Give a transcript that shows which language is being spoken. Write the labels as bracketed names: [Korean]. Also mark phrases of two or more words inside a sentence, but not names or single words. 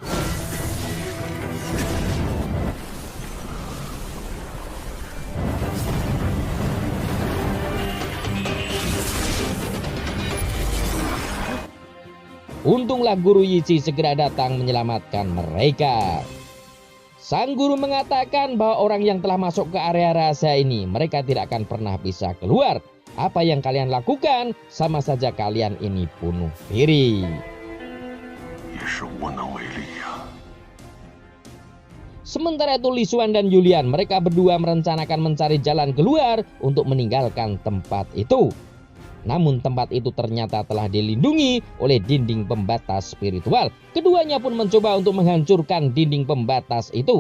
[Indonesian] Untunglah guru Yichi segera datang menyelamatkan mereka. Sang guru mengatakan bahwa orang yang telah masuk ke area rahasia ini, mereka tidak akan pernah bisa keluar. Apa yang kalian lakukan, sama saja kalian ini bunuh diri. [Chinese] 也是无能为力呀。 [Indonesian] Sementara itu Li Xuan dan Julian, mereka berdua merencanakan mencari jalan keluar untuk meninggalkan tempat itu. Namun tempat itu ternyata telah dilindungi oleh dinding pembatas spiritual. Keduanya pun mencoba untuk menghancurkan dinding pembatas itu.